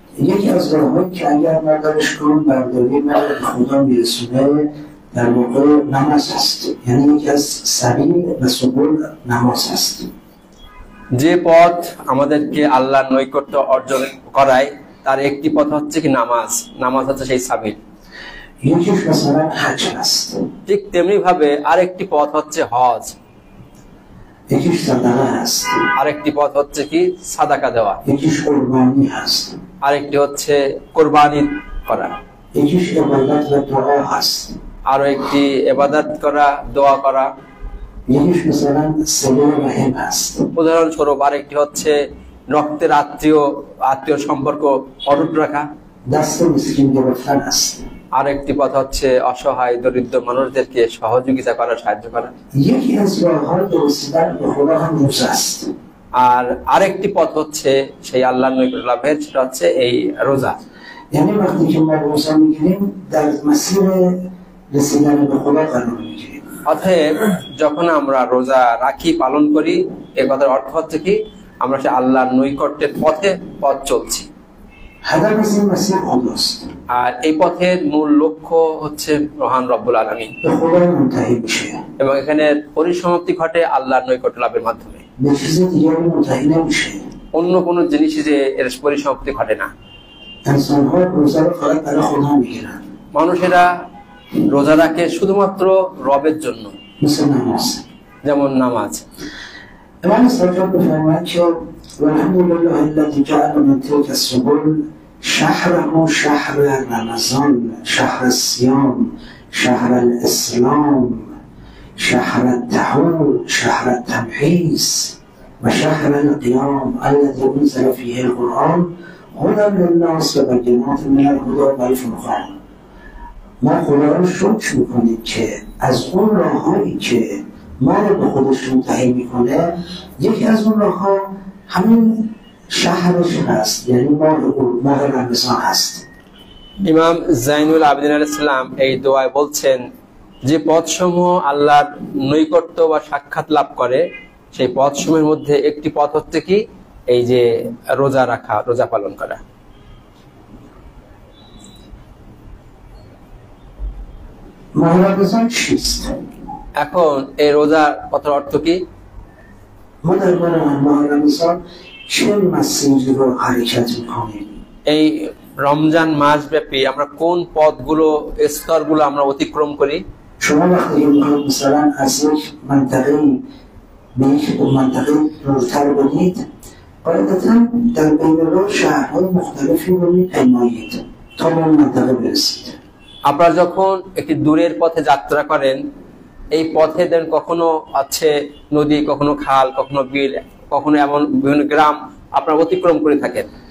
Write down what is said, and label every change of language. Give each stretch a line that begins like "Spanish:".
Persian: یکی از راه‌هایی که اگر ما درش گام برداریم ما به خدا میرسونه در واقع نماز هست، یعنی یکی از سبیل و سبل نماز هست.
Bangla: যে পথ আমাদেরকে আল্লাহর নৈকট্য অর্জন করায় তার একটি পথ হচ্ছে কি নামাজ। নামাজ হচ্ছে সেই সাবিল।
Persian: یکیش مثلا حج هست،
Bangla: ঠিক তেমনি ভাবে আরেকটি পথ হচ্ছে হজ,
Persian: یکیش صدقه هست،
Bangla: আরেকটি পথ হচ্ছে কি সাদাকা দেওয়া,
Persian: یکیش قربانی هست،
Bangla: আরেকটি হচ্ছে কোরবানি করা,
Persian: یکیش عبادت و دعا هست،
Bangla: আরো একটি ইবাদত করা, দোয়া করা।
Persian: یکیش مثلا صله رحم هست.
Bangla: উদাহরণস্বরূপ আরেকটি হচ্ছে রক্তের আত্মীয় সম্পর্ক অটুট রাখা।
Persian: دست مسکین گرفتن است.
Bangla: আরেকটি পথ হচ্ছে অসহায় দরিদ্র মানুষদেরকে সহযোগিতা করা, সাহায্য করা।
Persian: یکی از راه‌های رسیدن به خدا هم روزه است.
Bangla: আর আরেকটি পথ হচ্ছে সেই আল্লাহর নৈকট্য লাভের, সেটা হচ্ছে এই রোজা।
Persian: یعنی وقتی که ما روزه میگیریم در مسیر رسیدن به خدا قرار میگیریم.
Bangla: অতএব যখন আমরা রোজা রাখি, পালন করি, এ কথার অর্থ হচ্ছে কি আমরা সেই আল্লাহর নৈকট্যের পথ চলছি।
Persian: هدف از این مسیر خداست.
Bangla: আর এই পথের মূল লক্ষ্য হচ্ছে মহান রব্বুল আলামিন।
Persian: به خدا منتهی میشه.
Bangla: এবং এখানে পরিসমাপ্তি ঘটে আল্লাহর নৈকট্য লাভের মাধ্যমে।
Persian: به چیز دیگری منتهی نمیشه.
Bangla: অন্য কোনো জিনিসই যে এর পরিসমাপ্তি ঘটে না।
Persian: انسان‌ها روزه رو فقط برای خدا میگیرن.
Bangla: মানুষেরা রোজা রাখে শুধুমাত্র রবের জন্য।
Persian: مثل نماز.
Bangla: যেমন নামাজ।
Persian: امام صادق بفرمایند که
Arabic: والحمد لله الذي جعل من تلك السبل شهره شهر رمضان، شهر الصيام، شهر الاسلام، شهر التحول، شهر التمحيص و شهر القيام الذي انزل فيه القرآن هدى للناس و بینات من الهدى والفرقان.
Persian: ما خدا رو شکر میکنیم که از اون راههایی که ما رو به خودش منتهی میکنه، یکی از اون راهها همین شهرش هست، یعنی ماه رمضان هست.
Bangla: ইমাম জাইনুল আবেদিন আলাইহিস সালাম এই দোয়ায় বলছেন যে পথসমূহ আল্লাহর নৈকট্য বা সাক্ষাৎ লাভ করে সেই পথসমূহের মধ্যে একটি পথ হচ্ছে কি এই যে রোজা রাখা, রোজা পালন করা।
Persian: ماه رمضان چیست؟
Bangla: এখন এই রোজার কথার অর্থ কি?
Persian: ما در ماه رمضان چه مسیری رو حرکت میکنیم؟
Bangla: এই রমজান মাস ব্যাপী আমরা কোন পথগুলো, স্তরগুলো আমরা অতিক্রম করি?
Persian: شما وقتی میخواید مثلا از یک منطقه به یک منطقه دورتر برید، قاعدتا در بین راه شهرهای مختلفی رو میپیمایید تا به اون منطقه برسید.
Bangla: আপনারা যখন একটি দূরের পথে যাত্রা করেন, এই পথে দেন কখনো আছে নদী, কখনো খাল, কখনো বিল, কখনো এমন বিভিন্ন গ্রাম আপনারা অতিক্রম করে থাকেন।